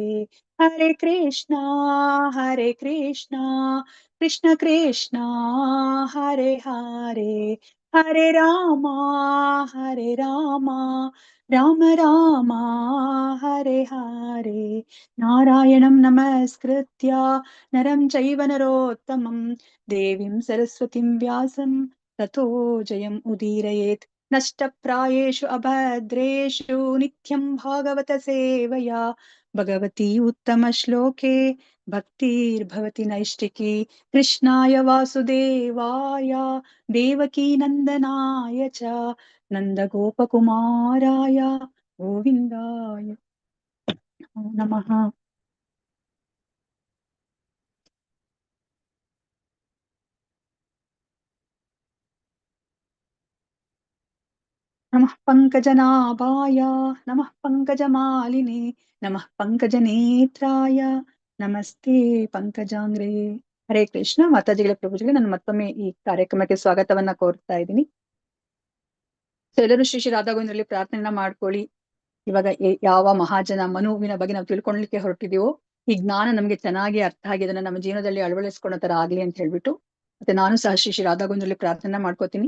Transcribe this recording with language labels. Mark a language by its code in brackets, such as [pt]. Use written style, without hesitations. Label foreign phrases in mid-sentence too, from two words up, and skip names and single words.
[sa] ಹರೇ ಕೃಷ್ಣ ಕೃಷ್ಣ ಕೃಷ್ಣ ಹರೇ ಹರೇ ಹರೇ ರಾಮ ರಾಮ ರಾಮ ಹರೇ ಹರೇ. ನಾರಾಯಣಂ ನಮಸ್ಕೃತ್ಯ ನರಂ ಚೈವ ನರೋತ್ತಮಂ ದೇವಿಂ ಸರಸ್ವತಿಂ ವ್ಯಾಸಂ ತಥೋ ಜಯಂ ಉದೀರಯೇತ್. ನಷ್ಟಪ್ರಾಯೇಷು ಅಭದ್ರೇಷು ನಿತ್ಯಂ ಭಾಗವತ ಸೇವಯಾ ಭಗವತಿ ಉತ್ತಮ ಶ್ಲೋಕೆ ಭಕ್ತಿರ್ಭವತಿ ನೈಷ್ಟಿಕಿ. ಕೃಷ್ಣಾಯ ವಾಸುದೇವಾಯ ದೇವಕೀ ನಂದನಾಯ ಚ ನಂದ ಗೋಪಕುಮಾರಾಯ ಗೋವಿಂದಾಯ ನಮಃ. ನಮಃ ಪಂಕಜನಾಭಾಯ ನಮಃ ಪಂಕಜಮಾಲಿನೇ ನಮಃ ಪಂಕಜನೇತ್ರಾಯ ನಮಸ್ತೆ ಪಂಕಜಾಂಗ್ರೇ. ಹರೇ ಕೃಷ್ಣ. [kn] ಮಾತಾಜಿಗಳ ಪ್ರಭುಜಿಗೆ ನಾನು ಮತ್ತೊಮ್ಮೆ ಈ ಕಾರ್ಯಕ್ರಮಕ್ಕೆ ಸ್ವಾಗತವನ್ನ ಕೋರ್ತಾ ಇದ್ದೀನಿ. ಸೊ ಎಲ್ಲರೂ ಶ್ರೀ ಶ್ರೀ ರಾಧಾ ಗೋವಿಂದರಲ್ಲಿ ಪ್ರಾರ್ಥನೆಯನ್ನ ಮಾಡ್ಕೊಳ್ಳಿ. ಇವಾಗ ಯಾವ ಮಹಾಜನ ಮನುವಿನ ಬಗ್ಗೆ ನಾವು ತಿಳ್ಕೊಳ್ಲಿಕ್ಕೆ ಹೊರಟಿದೀವೋ ಈ ಜ್ಞಾನ ನಮ್ಗೆ ಚೆನ್ನಾಗಿ ಅರ್ಥ ಆಗಿ ಅದನ್ನ ನಮ್ಮ ಜೀವನದಲ್ಲಿ ಅಳವಡಿಸ್ಕೊಳ್ಳೋ ತರ ಆಗ್ಲಿ ಅಂತ ಹೇಳ್ಬಿಟ್ಟು ಮತ್ತೆ ನಾನು ಸಹ ಶ್ರೀ ಶ್ರೀ ರಾಧಾ ಗೋವಿಂದರಲ್ಲಿ ಪ್ರಾರ್ಥನೆ ಮಾಡ್ಕೋತೀನಿ.